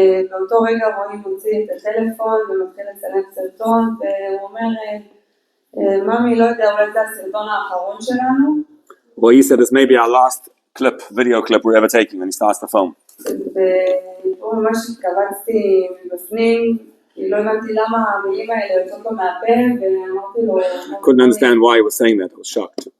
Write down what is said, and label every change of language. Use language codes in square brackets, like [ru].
[he] באותו רגע רועי מוציא את הטלפון ומתחיל לצלם סרטון, והוא אומר, ממי, לא יודע, אולי זה הסרטון האחרון שלנו. [en] Well, he said this may be our last video clip we're ever taking, and he starts the film. [he] ופה ממש התקבצתי מבפנים, כי לא הבנתי למה המילים האלה יוצאות לו מהפה, ואמרתי לו... [en] Couldn't understand why he was saying that, I was shocked.